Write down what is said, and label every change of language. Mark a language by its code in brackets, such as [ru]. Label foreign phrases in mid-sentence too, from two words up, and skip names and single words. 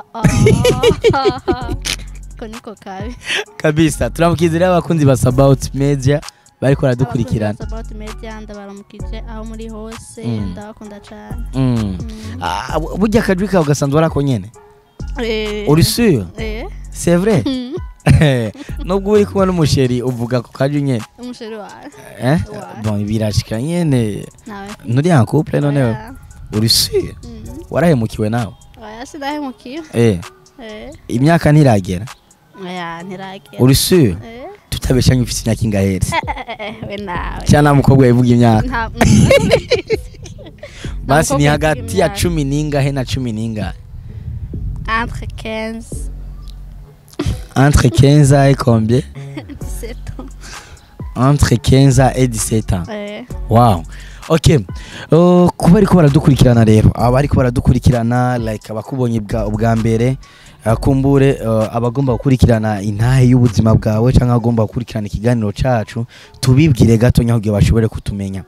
[rn] ko niko kabi kabisa. turamukizira abakunzi ba Sabaut Media bariko baradukurikirana. Sabaut Media ndabaramukije aho muri hose ndabakunda cyane. Burya akajwi kawe ugasanzwe arako nyene uri sûr? [fr] C'est vrai? [rn] Nubwo uri kumwe n'umusheri uvuga ko kajwi nyene umusheri wawe bon birashika nyene nawe nturi [fr] en couple [rn] none uri sûr? Warahemukiwe nawe? sinahemukiwe. Imyaka ntiragera? ntiragera. Uri sûr? tutabeshanye ufite imyaka ingahe? we nawe cyana mukobwa yivuga imyaka basi ni hagati ya 10 n'ingahe na 10 n'ingahe? [fr] Entre 15. Entre 15 et combien? 17 ans. Entre 15 et 17 ans. [en] Wow. Okay. [rn] Kuba ariko baradukurikirana rero abariko baradukurikirana like abakubonye ubwa mbere kumbure abagomba gukurikirana intahe y'ubuzima bwawe cyangwa agomba gukurikirana ikiganiro cacu tubibwire gato nyaho bashobore kutumenya.